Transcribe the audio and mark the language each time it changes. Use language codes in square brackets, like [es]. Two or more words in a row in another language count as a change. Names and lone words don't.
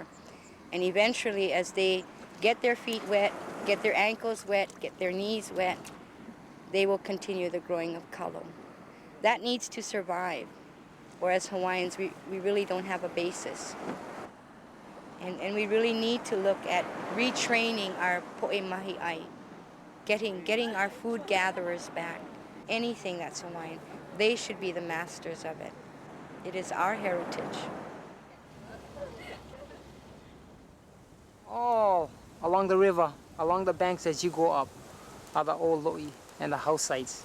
[en] And eventually, as they get their feet wet, get their ankles wet, get their knees wet, they will continue the growing of kalo. That needs to survive, or as Hawaiians, we really don't have a basis. And we really need to look at retraining our [haw] poʻe mahiʻai, [en] getting our food gatherers back. Anything that's Hawaiian, they should be the masters of it. It is our heritage. All along the river, along the banks as you go up, are the old loʻi and the house sites.